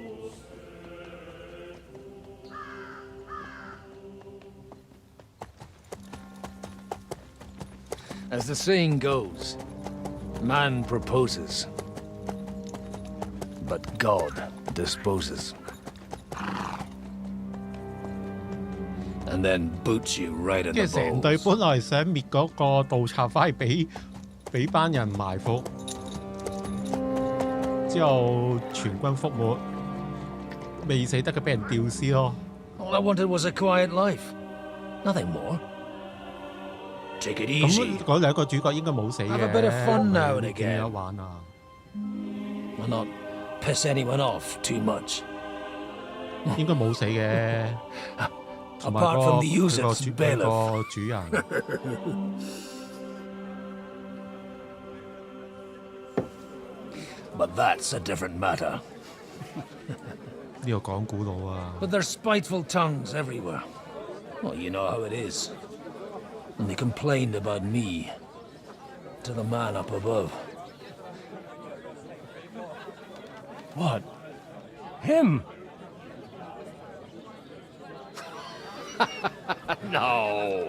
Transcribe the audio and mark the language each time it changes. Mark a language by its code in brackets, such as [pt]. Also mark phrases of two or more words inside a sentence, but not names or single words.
[en] As the saying goes, man proposes, but God disposes. And then boots you right in [yue] 即 [en] the [yue] 係成 [en] balls. [yue] 隊本來想滅嗰個盜賊，翻去俾班人埋伏，之後全軍覆沒，未死得嘅俾人吊屍咯。 [en] All I wanted was a quiet life. Nothing more. Take it easy. [yue] 咁嗰兩個主角應該冇死嘅。 [en] Have a bit of fun now and [yue] 點 [en] again. [yue] 樣玩啊？ [en] Will not piss anyone off too much. [yue] 應該冇死嘅。同埋 [en] Apart from the [yue] 佢 [en] user's [yue] 個 [en] bailiff. [yue] 主人。 [en] But that's a different matter. [yue] 呢個講古佬啊！ [en] But there's spiteful tongues everywhere. Well, you know how it is. And they complained about me to the man up above. What? Him? No.